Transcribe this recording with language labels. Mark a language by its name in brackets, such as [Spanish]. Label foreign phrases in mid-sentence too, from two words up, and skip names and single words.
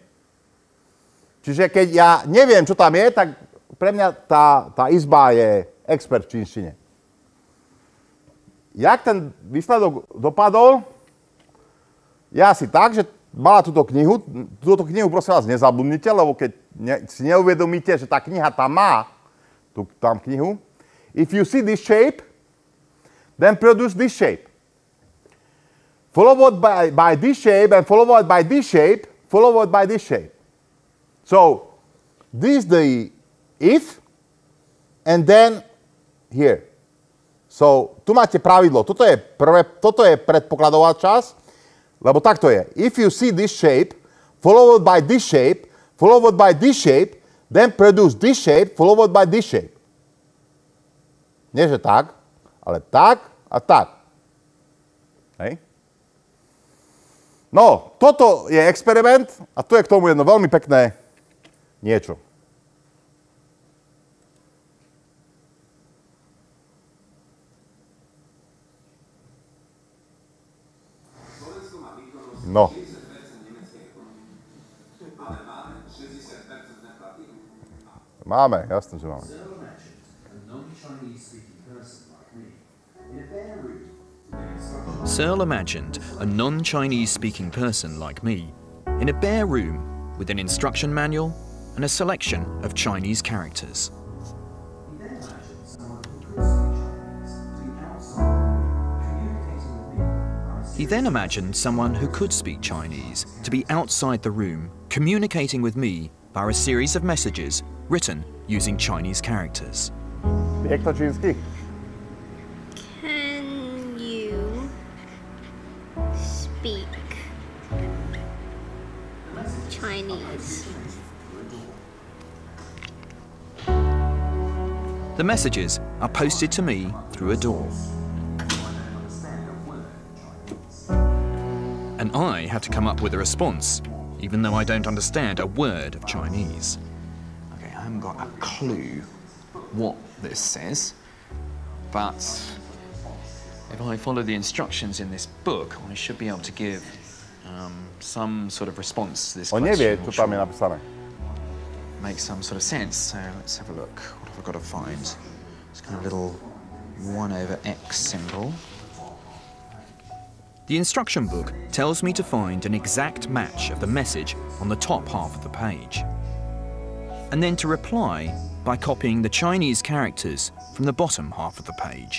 [Slovak] Čiže keď ja neviem, čo tam je, tak pre mňa tá izba je expert v čínštine. Jak ten výsledok dopadol? Je asi tak, že mala túto knihu. Túto knihu prosím vás nezabudnite, lebo keď si neuvedomíte, že tá kniha tam má tam knihu. [English] If you see this shape, then produce this shape. Followed by this shape and followed by this shape, followed by this shape. So, this is the if, and then here. So, [Slovak] tu máte pravidlo. Toto je predpokladová časť, lebo takto je. If you see this shape, followed by this shape, followed by this shape, then produce this shape, followed by this shape. Nie, že tak, ale tak a tak. Hej? No, toto je experiment a tu je k tomu jedno veľmi pekné niečo. No. Máme, jasné, že máme. [English] Searle imagined a non-Chinese speaking person like me in a bare room with an instruction manual and a selection of Chinese characters. He then imagined someone who could speak Chinese to be outside the room, communicating with me via a series of messages written using Chinese characters. [Slovak] Vie kto čínsky? [English] Can you speak Chinese? The messages are posted to me through a door. And I had to come up with a response, even though I don't understand a word of Chinese. Okay, I haven't got a clue what this says, but if I follow the instructions in this book, I should be able to give some sort of response to this [Slovak] On [English] question. [Slovak] nevie, čo tam je napísané. [English] Make some sort of sense. So let's have a look. What have I got to find? It's kind of a little 1/x symbol. The instruction book tells me to find an exact match of the message on the top half of the page, and then to reply by copying the Chinese characters from the bottom half of the page.